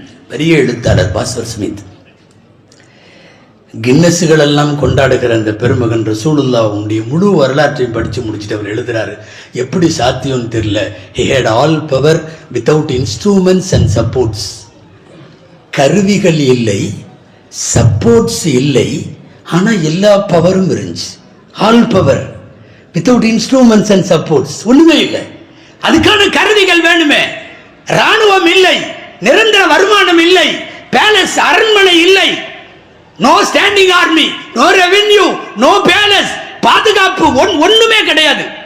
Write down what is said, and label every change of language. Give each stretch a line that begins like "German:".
Tamil: பெரிய எழுத்தாளர் பாஸ்வர் ஸ்மித். கின்னஸுகள் எல்லாம் கொண்டாடுகிற அந்த பெருமகன் ரசூலுல்லாஹ்வுடைய முழு வரலாற்றையும் படித்து முடிச்சுட்டு அவர் எழுதுறாரு, எப்படி சாத்தியம்னு தெரியல.
English: he had all power without instruments and supports.
Tamil: கருவிகள் இல்லை, சப்போர்ட்ஸ் இல்லை, ஆனா எல்லா பவரும் இருந்துச்சு.
English: All power without instruments and supports.
Tamil: ஒண்ணுமே இல்லை. அதுக்கான கருவிகள் வேணுமே. ராணுவம் இல்லை, நிரந்தர வருமானம் இல்லை, பேலஸ் அரண்மனை இல்லை,
English: no standing army, no revenue, no palace,
Tamil: பாதுகாப்பு ஒண்ணுமே கிடையாது.